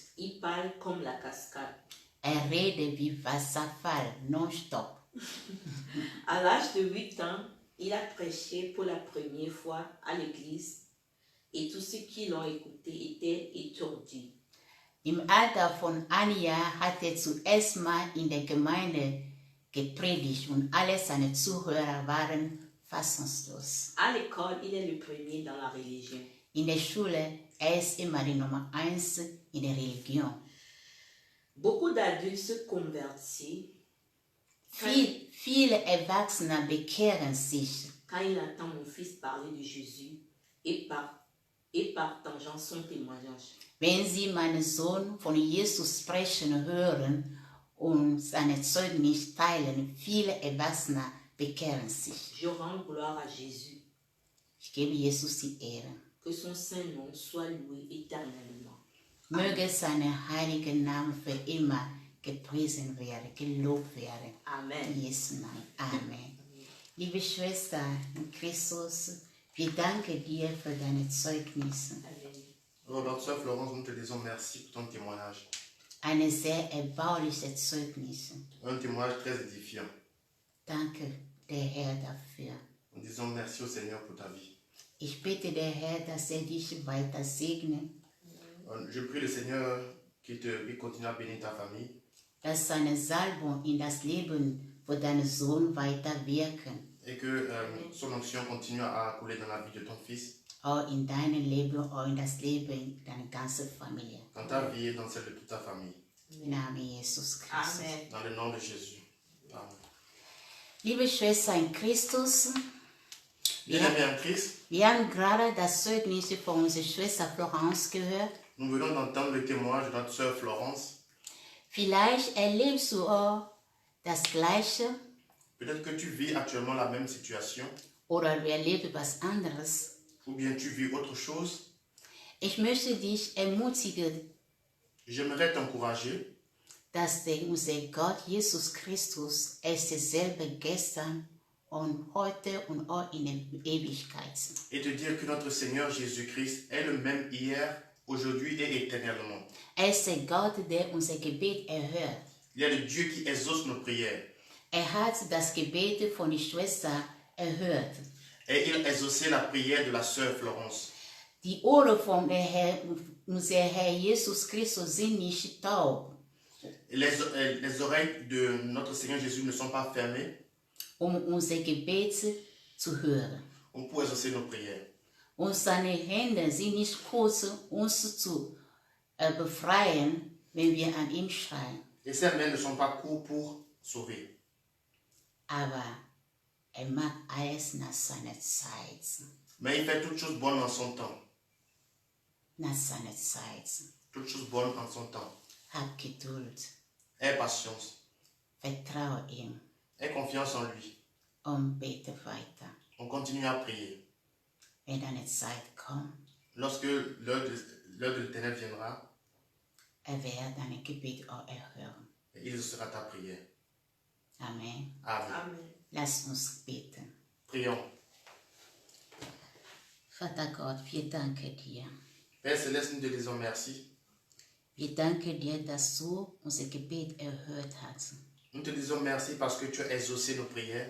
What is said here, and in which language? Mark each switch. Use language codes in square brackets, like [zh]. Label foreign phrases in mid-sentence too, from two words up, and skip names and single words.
[fr] Il parle comme la cascade. [de] Redet wie Wasserfall, nonstop. [fr] À l'âge de 8 ans, il a prêché pour la première fois à l'église et tous ceux qui l'ont écouté étaient étourdis. [de] Im Alter von 1 Jahr hat zuerst mal in der Gemeinde gepredigt und alle seine Zuhörer waren fassungslos. [fr] À l'école, il est le premier dans la religion. [de] In der Schule, ist immer die Nummer 1 in der Religion. [fr] Beaucoup d'adultes se convertissent [de] Viele Erwachsene bekehren sich, [fr] quand il entend mon fils parler de Jésus et partageant son témoignage. [de] wenn sie meinen Sohn von Jesus sprechen hören und seine Zeugnis teilen. Viele Erwachsene bekehren sich. [fr] Je rends gloire à Jésus. [de] Ich gebe Jesus die Ehre. [fr] Que son saint nom soit loué éternellement. [de] Möge sein heiliger Name für immer gepriesen werden, gelobt werden. Amen. In Jesu Namen. Amen. Liebe Schwester in Christus, wir danken dir für deine Zeugnisse. Amen. [fr] Alors, notre sœur Florence, nous te disons merci pour ton témoignage. [de] Eine sehr erbauliche Zeugnisse. [fr] Un témoignage très édifiant. [de] Danke, der Herr, dafür. [fr] Nous disons merci au Seigneur pour ta vie. [de] Ich bitte der Herr, dass dich weiter segne, [fr] Je prie le Seigneur qu'il continue à bénir ta famille. [de] dass seine Salbung in das Leben von deinem Sohn weiter wirken, [fr] Et que son onction continue à couler dans la vie de ton fils, [de] auch in deinem Leben, auch in das Leben deiner ganzen Familie. [fr] dans ta vie et dans celle de toute ta famille. [de] Im Namen Jesus Christus. Amen. [fr] Dans le nom de Jésus. Amen. [de] Liebe Schwester in Christus, [fr] Bien-aimés en Christ, [de] wir haben gerade das Zeugnis von unserer Schwester Florence gehört. [fr] nous venons d'entendre le témoignage de notre sœur Florence. [de] Vielleicht erlebst du auch das Gleiche [fr] Peut-être que tu vis actuellement la même situation, [de] oder du erlebst was anderes. [fr] ou bien tu vis autre chose. [de] Ich möchte dich ermutigen, [fr] J'aimerais t'encourager [de] dass unser Gott Jesus Christus ist derselbe gestern und heute und auch in der Ewigkeit. [fr] et te dire que notre Seigneur Jésus-Christ est le même hier, aujourd'hui et éternellement. [de] Ist der Gott, der unser Gebet erhört. [fr] Il y a le Dieu qui exauce nos prières. [de] Hat das Gebet von der Schwester erhört. [fr] Et il a exaucé la prière de la sœur Florence. [de] Die Ohren von unser Herr Jesus Christus sind nicht taub, [fr] Les oreilles de notre Seigneur Jésus ne sont pas fermées [de] unser Gebet zu hören. [fr] pour exaucer nos prières. [de] Und seine Hände sind nicht kurz, uns zu befreien, wenn wir an ihn schreien. [fr] Et ses mains ne sont pas courtes pour sauver. [de] Aber macht alles nach seiner Zeit. [fr] Mais il fait toutes choses bonnes en son temps. [de] Nach seiner Zeit. [fr] Toutes choses bonnes en son temps. [de] Hab Geduld. [fr] Aie patience. [de] Vertraue ihm [fr] Aie confiance en lui. [de] und bete weiter. [fr] On continue à prier. [de] Wenn deine Zeit kommt, [fr] Lorsque l'heure de l'Éternel viendra, [de] wird dein Gebet auch erhören. [fr] il sera ta prière. Amen. Amen. Amen. [de] Lass uns beten. [fr] Prions. [de] Vater Gott, wir danken dir. [fr] Père Céleste, nous te disons merci. [de] Wir danken dir, dass du unser Gebet erhört hast. [fr] Nous te disons merci parce que tu as exaucé nos prières.